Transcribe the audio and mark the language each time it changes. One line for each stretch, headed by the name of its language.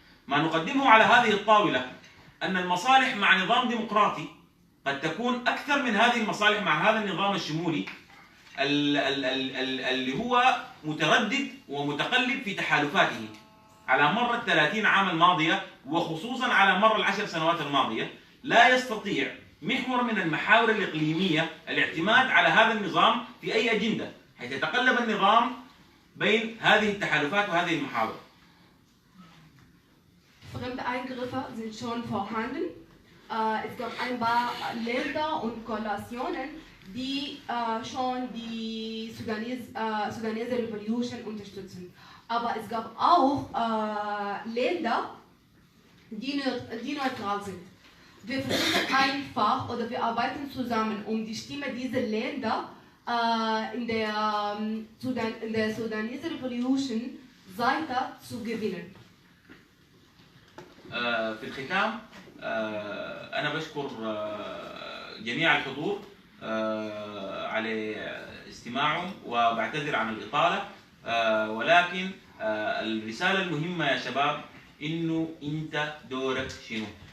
Arabic: ما نقدمه على هذه الطاولة أن المصالح مع نظام ديمقراطي قد تكون أكثر من هذه المصالح مع هذا النظام الشمولي اللي هو متردد ومتقلب في تحالفاته على مر 30 عام الماضية، وخصوصا على مر 10 سنوات الماضية. لا يستطيع محور من المحاور الإقليمية الاعتماد على هذا النظام في أي أجندة، حيث يتقلب النظام بين هذه التحالفات وهذه المحاور.
German: Fremde Eingriffe sind schon vorhanden. Es gab ein paar Länder und Koalitionen, die schon die Sudanese Revolution unterstützen. Aber es gab auch Länder, die neutral sind. Wir versuchen einfach oder wir arbeiten zusammen, um die Stimme dieser Länder in der Sudanese Revolution weiter zu gewinnen.
Arabic: في الختام أنا بشكر جميع الحضور على استماعهم وبعتذر عن الإطالة، ولكن الرسالة المهمة يا شباب إنه أنت دورك شنو؟